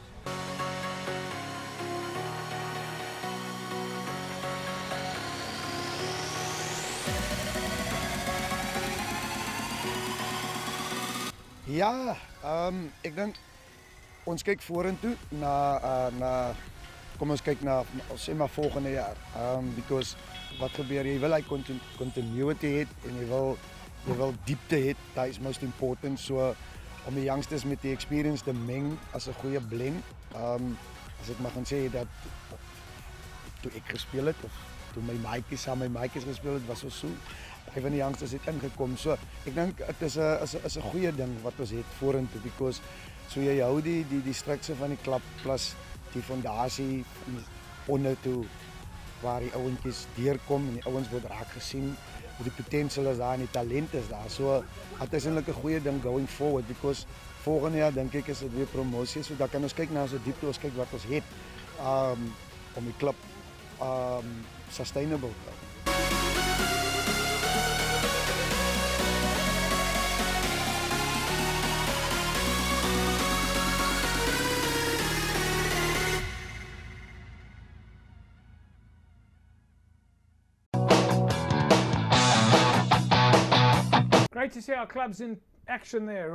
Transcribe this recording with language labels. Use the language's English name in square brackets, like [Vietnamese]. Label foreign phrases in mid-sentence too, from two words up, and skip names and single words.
[Afrikaans] Ja, ek dink ons kyk vorentoe na kom ons kyk na sê maar volgende jaar. Because wat gebeur, jy wil hy continuity het en jy wil diepte het, dat is [English] most important. [Afrikaans] So om die youngsters met die experience te meng as 'n goeie blend. As ek maar gaan sê dat toe ek gespeel het of toe my maatjies saam my maatjies gespeel het, was ons so baie van die youngsters het ingekom. So ek dink dit is 'n goeie ding wat ons het vorentoe because so jy hou die struktuur van die klub plus die fondasie onder toe waar die ouentjies deurkom en die ouens word raak gesien, hoe die potensiaal is daar en die talent is daar. So dit is eintlik 'n goeie ding [English] going forward [Afrikaans] because volgende jaar dink ek is dit weer promosie, so dan kan ons kyk na so diepte, ons kyk wat ons het om die klub sustainable te hou. [English] Great to see our clubs in action there.